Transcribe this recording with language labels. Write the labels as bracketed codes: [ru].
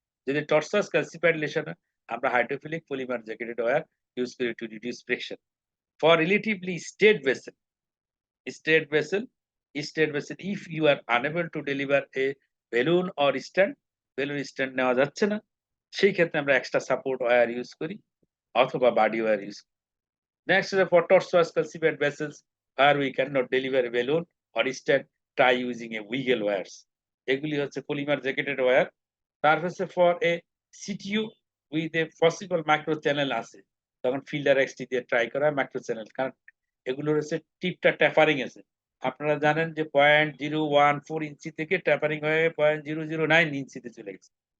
[bn] যদি টর্সাস calcified lesson হয়, আমরা hydrophilic polymer jacketed wire use করি [en] To reduce friction. For relatively straight vessel, straight vessel, straight vessel, if you are unable to deliver a balloon or stand, [bn] balloon stand নেওয়া যাচ্ছে না, সেই ক্ষেত্রে আমরা এক্সট্রা সাপোর্ট ওয়্যার ইউজ করি, অথবা body wire use করি। [en] Next is for tortuous calcified vessels where we cannot deliver a balloon or instead try using a wiggle wires. [bn] এগুলি হচ্ছে পলিমার জ্যাকেটেড ওয়্যার। তার হচ্ছে [en] for a CTU with a possible micro channel [bn] আছে, তখন fielder XT দিয়ে try করা micro channel, কারণ এগুলোর হচ্ছে টিপটা ট্যাপারিং আছে। আপনারা জানেন যে 0.014 ইঞ্চি থেকে ট্যাপারিং হয়ে 0.009 ইঞ্চিতে চলে গেছে।